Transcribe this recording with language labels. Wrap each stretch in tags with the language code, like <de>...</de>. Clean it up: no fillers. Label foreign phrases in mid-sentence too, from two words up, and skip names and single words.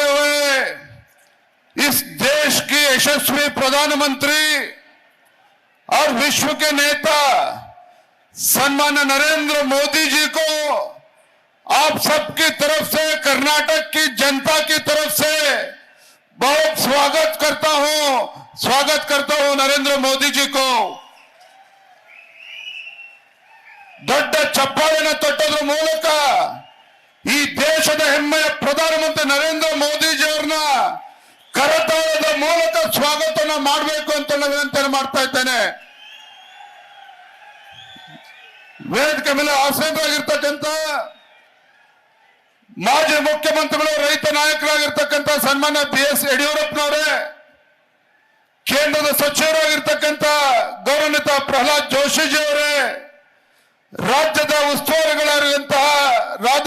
<hi>हुए इस देश की यशस्वी प्रधानमंत्री और विश्व के नेता सम्मान्य नरेंद्र मोदी जी को आप सबकी तरफ से, कर्नाटक की जनता की तरफ से बहुत स्वागत करता हूं नरेंद्र मोदी जी को।</hi> <kn>ದೊಡ್ಡ ಚಪ್ಪಾಳೆಯನ್ನು ತಟ್ಟೋದ್ರ ಮೂಲಕ ಈ ದೇಶದ ಹೆಮ್ಮೆಯ ಪ್ರಧಾನಮಂತ್ರಿ ನರೇಂದ್ರ ಮೋದಿಜಿ ಅವರನ್ನ ಕರತಾಳದ ಮೂಲಕ ಸ್ವಾಗತನ ಮಾಡಬೇಕು ಅಂತ ವಿನಂತಿ ಮಾಡ್ತಾ ಇದ್ದೇನೆ। ವೇದಿಕೆ ಮೇಲೆ ಆಸೀನರಾಗಿರ್ತಕ್ಕಂಥ ಮಾಜಿ ಮುಖ್ಯಮಂತ್ರಿಗಳು, ರೈತ ನಾಯಕರಾಗಿರ್ತಕ್ಕಂಥ ಸನ್ಮಾನ್ಯ BS ಯಡಿಯೂರಪ್ಪನವರೇ, ಕೇಂದ್ರದ ಸಚಿವರಾಗಿರ್ತಕ್ಕಂಥ ಗೌರವಾನ್ವಿತ ಪ್ರಹ್ಲಾದ್ ಜೋಶಿಜಿ ಅವರೇ, ರಾಜ್ಯದ ಉಸ್ತುವಾರಿಗಳಾಗಿರುವಂತಹ ರಾಧಾ</kn>